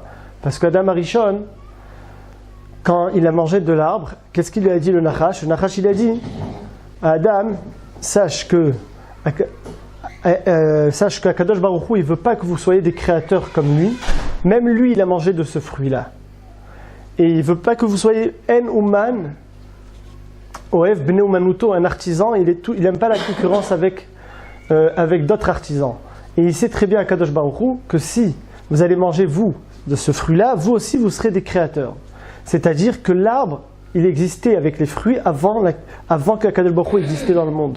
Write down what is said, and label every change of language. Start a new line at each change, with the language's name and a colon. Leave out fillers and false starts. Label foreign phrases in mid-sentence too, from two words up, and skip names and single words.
French: Parce qu'Adam Arishon, quand il a mangé de l'arbre, qu'est-ce qu'il lui a dit le Nachash? Le Nachash il a dit à Adam, sache que
Hebrew: קדוש ברוך הוא,
French: il ne veut pas que vous soyez des créateurs comme lui. Même lui, il a mangé de ce fruit-là. Et il ne veut pas que vous soyez en uman,
Hebrew: אוהב בני אומנותו,
French: un artisan. Il n'aime pas la concurrence avec d'autres artisans. Et il sait très bien à
Hebrew: קדוש ברוך הוא
French: que si vous allez manger, vous, de ce fruit-là, vous aussi, vous serez des créateurs. C'est-à-dire que l'arbre, il existait avec les fruits avant que
Hebrew: קדוש ברוך הוא
French: existait dans le monde.